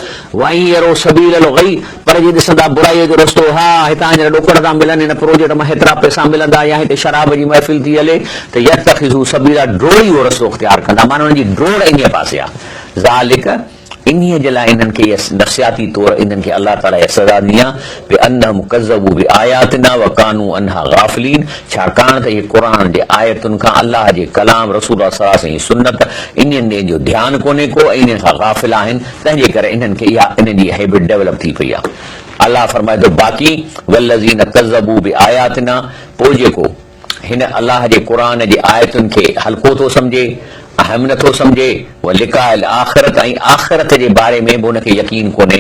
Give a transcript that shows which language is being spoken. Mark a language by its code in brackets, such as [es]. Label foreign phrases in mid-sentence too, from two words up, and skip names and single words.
[sd] वई रहो सबील गई, पर जे ॾिसंदा बुराईअ जो रस्तो, हा हितां जा ॾोकड़ था मिलनि, हिन प्रोजेक्ट मां हेतिरा पैसा मिलंदा, या हिते शराब जी महफ़िल थी हले, त [ar] يتخذوه سبيلا, [sd] ड्रोड़ ई उहो रस्तो इख्तियार कंदा, माना हुनजी ड्रोड़ इन पासे आहे। ज़ालिक, इन्हीअ जे लाइ इन्हनि खे नफ़्सियाती तौर इन्हनि खे अलाह ताला इहा सज़ा ॾिनी आहे [ar] بأنهم كذبوا بآياتنا وكانوا عنها غافلين, [sd] छाकाणि त इहे क़ुर जे आयतुनि खां अलाह जे कलाम रसूल सल्लल्लाहु अलैहि वसल्लम जी सुन्नत इन्हनि जो ध्यानु कोन्हे को, ऐं इन्हनि खां गाफ़िल आहिनि, तंहिंजे करे इन्हनि खे इहा इन जी [en] habit develop [sd] थी पई आहे। अलाह फरमाए थो बाक़ी [ar] والذين كذبوا بآياتنا, [sd] पोइ जेको हिन अलाह जे क़ुर जे आयतुनि खे हल्को थो सम्झे, अहम नथो सम्झे, [ar] لقاء الآخرة, [sd] ऐं आख़िरत जे बारे में बि हुनखे यकीन कोन्हे।